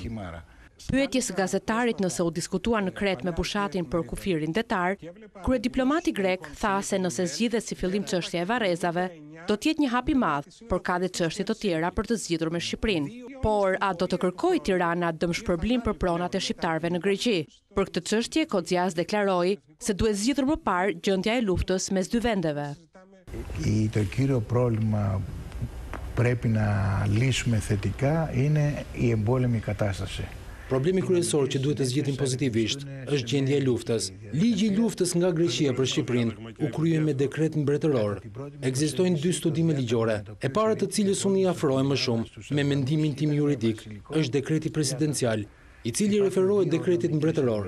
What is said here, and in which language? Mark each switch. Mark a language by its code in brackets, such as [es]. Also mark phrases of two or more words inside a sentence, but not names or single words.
[sq] Pyetjes gazetarit nëse u diskutua në Kret me Bushatin për kufirin detar, kryediplomati grek tha se nëse zgjidhet si fillim çështja e varrezave, do të jetë një hap i madh, por ka dhe çështje të tjera për të zgjidhur me Shqipërinë. Por a do të kërkojë Tirana dëmshpërblim për pronat e shqiptarëve në Greqi? Për këtë çështje Kocias deklaroi se duhet zgjidhur më parë gjendja e luftës mes dy vendeve. [el] Το κύριο πρόβλημα που πρέπει να λύσουμε θετικά είναι η εμπόλεμη κατάσταση. [sq] Problemi kryesor që duhet të zgjidhim pozitivisht është gjendja e luftës. Ligji i luftës nga Greqia për Shqipërinë u krye me dekret mbretëror. Ekzistojnë dy studime ligjore, e para të cilës unë i afrohem më shumë me mendimin tim juridik, është dekreti presidencial, i cili referohet dekretit mbretëror.